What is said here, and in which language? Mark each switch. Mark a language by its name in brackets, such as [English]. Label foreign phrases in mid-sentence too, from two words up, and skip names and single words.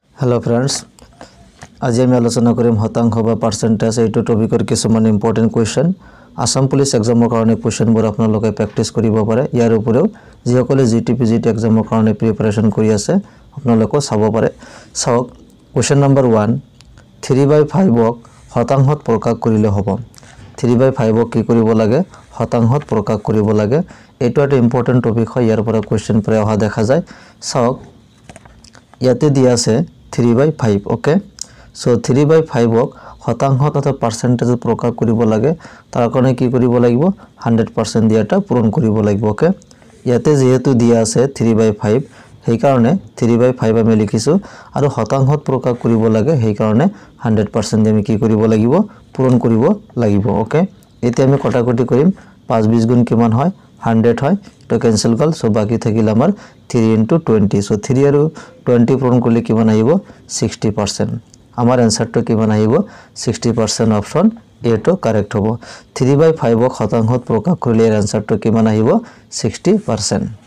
[English] Hello friends [Assamese] আজি আমি আলোচনা কৰিম শতাংশ বা পাৰ্চেণ্টেজ এটো টপিকৰ কিছুমান [English] important question [Assamese] आसाम पुलिस एग्जाমৰ কাৰণে क्वेश्चनবোৰ আপোনালোকে প্ৰেক্টিস কৰিব পাৰে ইয়াৰ উপৰিও যিসকলে জিটিপিজিটি এগ্জামৰ কাৰণে প্ৰিপাৰেচন কৰি আছে আপোনালোকে চাব পাৰে চাওক [English] question number [Assamese] 1 3/5 ক শতাংশত প্ৰকাশ কৰিলে হ'ব 3/5 ক কি কৰিব লাগে শতাংশত প্ৰকাশ কৰিব লাগে এটো এটা ইম্পৰ্টেন্ট টপিক হয় ইয়াৰ পৰা क्वेश्चन প্ৰায় অহা দেখা যায় চাওক ইয়াতে দিয়া আছে 3/5 [English] okay so [Assamese] 3/5 ক শতাংশত অথবা পার্সেন্টেজত প্রকাশ কৰিব লাগে তাৰ কাৰণে কি কৰিব লাগিব 100% দিয়াটা পূৰণ কৰিব লাগিব ओके ইয়াতে যেহেতু দিয়া আছে 3/5 সেই কাৰণে 3/5 আমি লিখিছো আৰু শতাংশত প্ৰকাশ কৰিব লাগে সেই কাৰণে 100% আমি কি কৰিব লাগিব পূৰণ কৰিব লাগিব ओके এতিয়া আমি কটাকটি কৰিম 5 20 গুণ কিমান হয় 100 হয় তো ক্যান্সেল গল সো বাকি থাকিল আমাৰ 3 * 20 সো 3 আৰু 20 পূৰণ কৰিলে কিমান আহিব 60% আমাৰ आंसरটো কিমান আহিব 60% অপশন এ টো কারেক্ট হ'ব 3/5 ক শতাংশত প্ৰকাশ কৰিলে এৰ आंसरটো কিমান আহিব 60%